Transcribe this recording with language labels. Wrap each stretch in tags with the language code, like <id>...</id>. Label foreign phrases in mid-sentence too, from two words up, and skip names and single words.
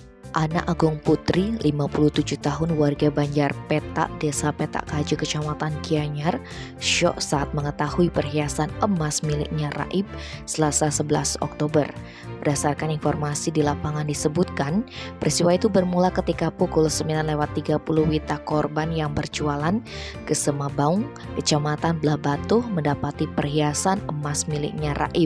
<id>Ana Agung Putri, 57 tahun warga Banjar Petak, Desa Petak Kaje, Kecamatan Gianyar, syok saat mengetahui perhiasan emas miliknya raib Selasa 11 Oktober. Berdasarkan informasi di lapangan disebutkan, peristiwa itu bermula ketika pukul 9.30 Wita korban yang berjualan ke Semabaung, Kecamatan Blabatu mendapati perhiasan emas miliknya raib.</id>